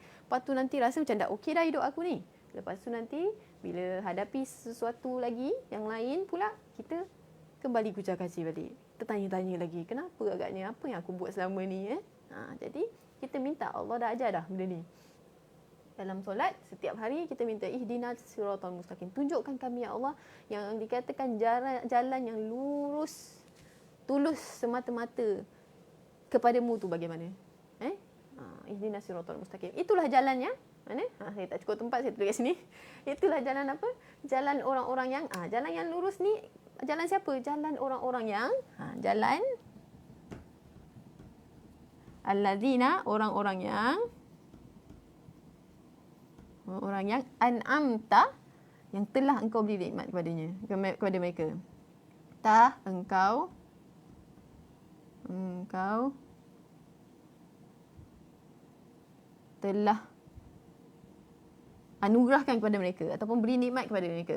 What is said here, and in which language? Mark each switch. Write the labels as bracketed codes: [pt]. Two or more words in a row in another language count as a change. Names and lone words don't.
[ms] Lepas tu nanti rasa macam dah okey dah hidup aku ni. Lepas tu nanti bila hadapi sesuatu lagi yang lain pula, kita kembali kucar-kacir balik. Tertanya-tanya lagi, kenapa agaknya? Apa yang aku buat selama ni? Jadi kita minta, Allah dah ajar dah benda ni. Dalam solat, setiap hari kita minta [ar] اهدنا الصراط المستقيم. [ms] Tunjukkan kami, ya Allah, yang dikatakan jalan yang lurus, tulus semata-mata kepada-Mu tu bagaimana? [ar] اهدنا الصراط المستقيم. [ms] Itulah jalannya. Mana? Saya tak cukup tempat, saya tulis kat sini. Itulah jalan apa? Jalan orang-orang yang jalan yang lurus ni, jalan siapa? Jalan orang-orang yang jalan alladzina, orang-orang yang an'amta, yang telah Engkau beri nikmat kepada mereka. Engkau telah anugerahkan kepada mereka ataupun beri nikmat kepada mereka.